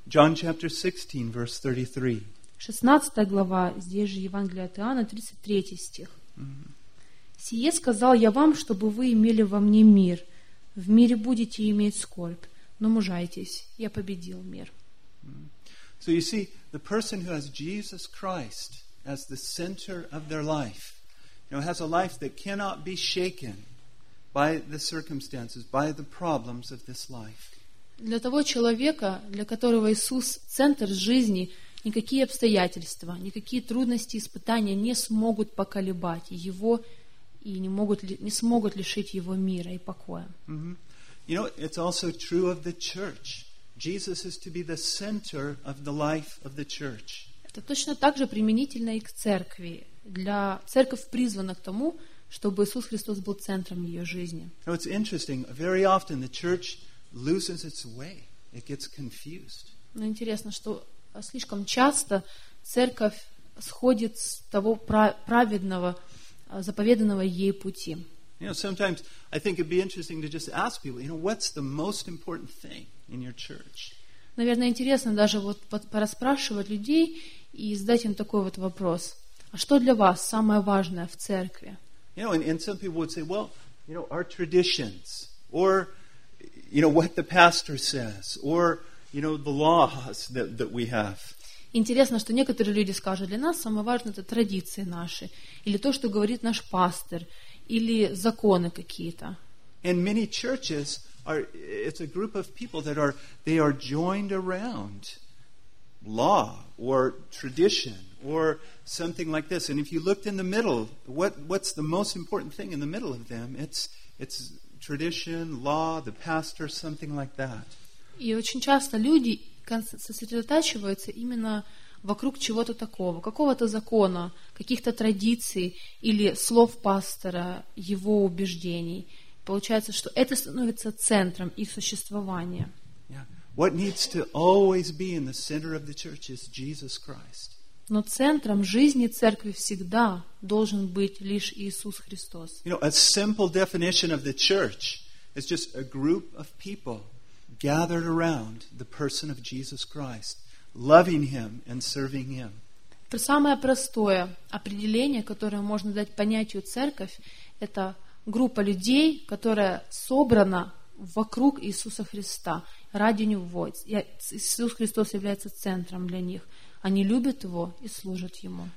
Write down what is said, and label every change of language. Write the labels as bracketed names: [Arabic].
[English] John chapter 16, verse 33. [Russian] 16 глава, здесь же Евангелие от Иоанна, 33 стих. «Сие сказал я вам, чтобы вы имели во мне мир. В мире будете иметь скорбь, но мужайтесь, я победил мир». [English] So you see, the person who has Jesus Christ as the center of their life, you know, has a life that cannot be shaken by the circumstances, by the problems of this life. [Russian] Для того человека, для которого Иисус – центр жизни, никакие обстоятельства, никакие трудности и испытания не смогут поколебать его и не смогут лишить его мира и покоя. [English] You know, it's also true of the church. Jesus is to be the center of the life of the church. [Russian] Это точно так же применительно и к церкви. Для церковь призвана к тому, чтобы Иисус Христос был центром ее жизни. [English] Now it's interesting. Very often the church loses its way. It gets confused. [Russian] Но интересно, что слишком часто церковь сходит с того праведного, заповеданного ей пути. [English] You know, sometimes I think it'd be interesting to just ask people, you know, what's the most important thing in your church? [Russian] Наверное, интересно даже вот пораспрашивать людей и задать им такой вот вопрос: а что для вас самое важное в церкви? [English] You know, and some people would say, well, you know, our traditions, or you know, what the pastor says, or you know, the laws that we have. [Russian] Интересно, что некоторые люди скажут: для нас самое важное — это традиции наши, или то, что говорит наш пастор, или законы какие-то. [English] And many churches are, it's a group of people that are, they are joined around law or tradition or something like this. And if you looked in the middle, what's the most important thing in the middle of them? It's tradition, law, the pastor, something like that. [Russian] И очень часто люди сосредотачиваются именно вокруг чего-то такого, какого-то закона, каких-то традиций или слов пастора, его убеждений. Получается, что это становится центром их существования. [English] Yeah. What needs to always be in the center of the church is Jesus Christ. [Russian] Но центром жизни церкви всегда должен быть лишь Иисус Христос. [English] You know, a simple definition of the church is just a group of people gathered around the person of Jesus Christ, loving him and serving him. [Russian] Самое простое определение, которое можно дать понятию церковь, это группа людей, которая собрана вокруг Иисуса Христа, ради Него. Иисус Христос является центром для них. Они любят Его и служат Ему.